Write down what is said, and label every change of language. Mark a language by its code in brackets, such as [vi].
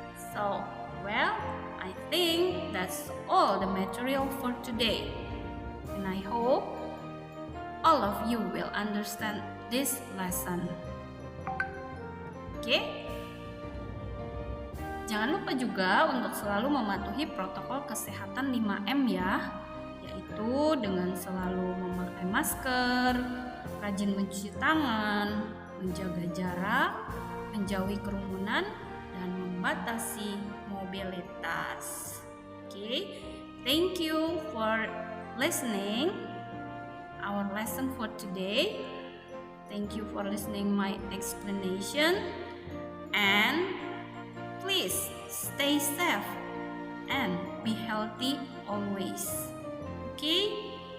[en] So, well, I think that's all the material for today. And I hope all of you will understand this lesson. Okay? [id] Jangan lupa juga untuk selalu mematuhi protokol kesehatan 5M ya, yaitu dengan selalu memakai masker, rajin mencuci tangan, menjaga jarak, menjauhi kerumunan, dan membatasi mobilitas. [en] Okay, thank you for listening our lesson for today. Thank you for listening my explanation, and please stay safe and be healthy always. Okay?